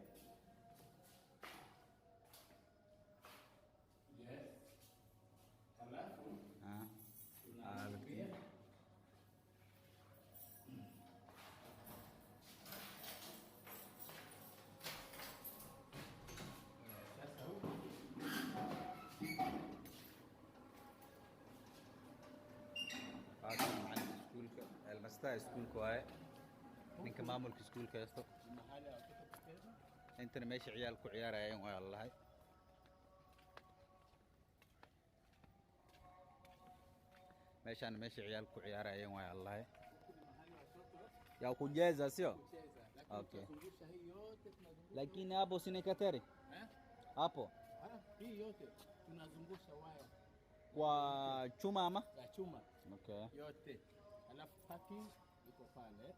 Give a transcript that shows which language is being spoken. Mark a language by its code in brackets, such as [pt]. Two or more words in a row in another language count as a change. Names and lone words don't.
[sw] Yes. Alafu ah tunaangalia sasa huku [ar] هذا معلم [so] iskuulka المستوى iskuulka waaye ninka maamulka iskuulka haysto [sw] mahali ya watoto kucheza. [so] intana meesha ciyaal ku ciyaarayeen waa lahay meeshaan meesha ciyaal ku ciyaarayeen waa lahay [sw] ya kujeza sio Kucheza. Okay. Tunazungusha hii yote tunazungusha. lakini hapo si kateri Eh? hapo Hii yote tunazungusha waya kwa chuma ama ya chuma okay yote. Alafu parking iko pale.